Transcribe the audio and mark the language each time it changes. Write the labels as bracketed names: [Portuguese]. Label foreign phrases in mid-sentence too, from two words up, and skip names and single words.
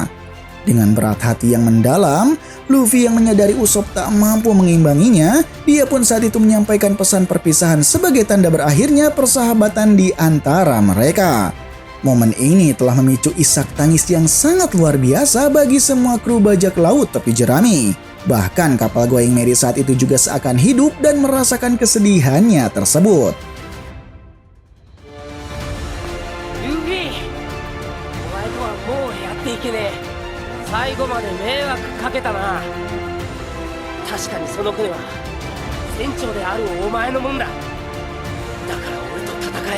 [Indonesian] Dengan berat hati yang mendalam, Luffy yang menyadari Usopp tak mampu mengimbanginya, dia pun saat itu menyampaikan pesan perpisahan sebagai tanda berakhirnya persahabatan di antara mereka. Momen ini telah memicu isak tangis yang sangat luar biasa bagi semua kru bajak laut topi jerami. Bahkan kapal Going Merry saat itu juga seakan hidup dan merasakan kesedihannya tersebut. [Japanese] Luffy, お前とはもうやっていけねえ。最後まで迷惑かけたな。確かにその船は船長であるお前のもんだ。だから俺と戦え。